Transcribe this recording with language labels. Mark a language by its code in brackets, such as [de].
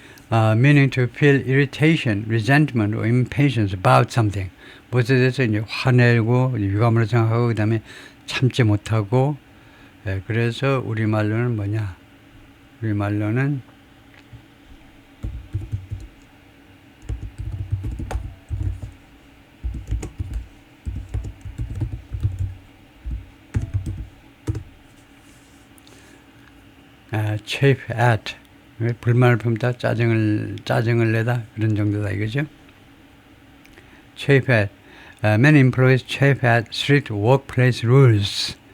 [en] Meaning to feel irritation, resentment, or impatience about something. [ko] 무엇에 대해서 이제 화내고 유감으로 생각하고 그 다음에 참지 못하고, 그래서 우리말로는 뭐냐? 우리말로는 [en] chafe at, [ko] 불만을 품다, 짜증을 내다, 그런 정도다 이거죠. [en] chafe at. Many employees chafe at strict workplace rules.